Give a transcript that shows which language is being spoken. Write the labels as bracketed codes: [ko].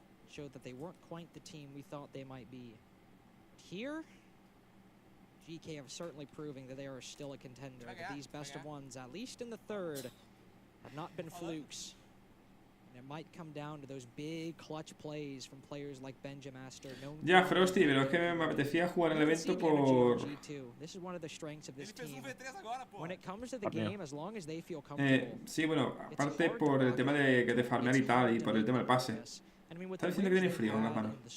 [en] Showed that they weren't quite the team we thought they might be. Here, GK are certainly proving that they are still a contender. That these best of ones, at least in the third, have not been flukes. And it might come down to those big clutch plays from players like Benjamaster. [es] Ya, Frosty, pero es que me apetecía jugar el evento por... [en] This is one of the strengths of this team. When it comes to the game, as long as they feel comfortable. [es] Sí, bueno, aparte por el tema de farmear y tal, y por el tema del pase. Está diciendo que tiene frío en las manos.